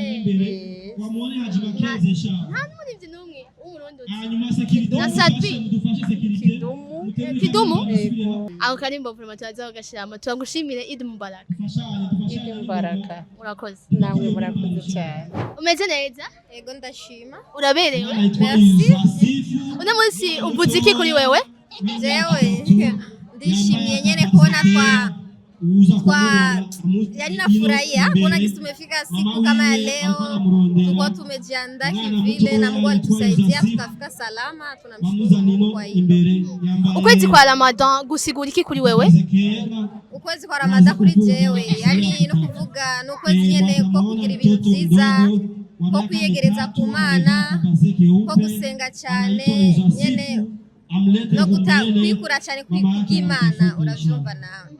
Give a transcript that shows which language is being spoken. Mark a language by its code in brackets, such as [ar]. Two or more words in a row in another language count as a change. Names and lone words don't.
[rn] nta n'umuririmbyi n'umwe w'umurundi na Sadbi Kidumu ako karimbo vraiment turaza bagashiramo turagushimire [ar] عيد مبارك. عيد مباركة [rn] urakoze namwe murakoze cyane. Umeze neza? Ego ndashima. Uraberewe? Merci. Uno munsi uvuze iki kuri wewe? Jewe ndishimye nyene [sw] kuona yani nafurahia kuona kisi tumefika siku kama ya leo, tuko tumejiandaa kivile na Mungu alitusaidia tukafika salama, tunamshukuru Mungu kwa hilo. [rn] Ukwezi kwa Ramadan gusigura iki kuri wewe? Ukwezi kwa Ramadan kuri jewe yani no kuvuga no kwezi nyene ko kugira ibintu byiza, ko kwiyegereza ku Mana, ko gusenga cyane nyene no kwikura cyane kw'Imana uravyumva nawe.